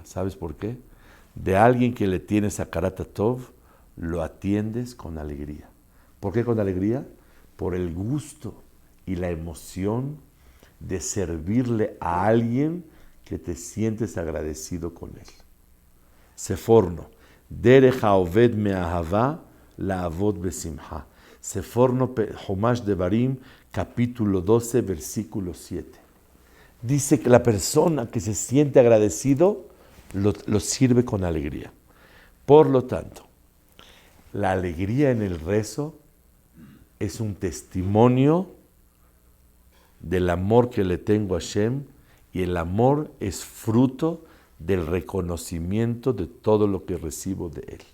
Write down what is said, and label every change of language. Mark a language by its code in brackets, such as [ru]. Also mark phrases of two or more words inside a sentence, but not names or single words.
[es] ¿Sabes por qué? De alguien que le tienes [he] הכרת טוב, [es] lo atiendes con alegría. ¿Por qué con alegría? Por el gusto y la emoción de servirle a alguien que te sientes agradecido con él. [he] Seforno, דרך העובד מאהבה לעבוד בשמחה. Seforno חומש דברים, [es] capítulo 12, versículo 7. Dice que la persona que se siente agradecido lo sirve con alegría. Por lo tanto, la alegría en el rezo es un testimonio del amor que le tengo a Hashem, y el amor es fruto del reconocimiento de todo lo que recibo de Él.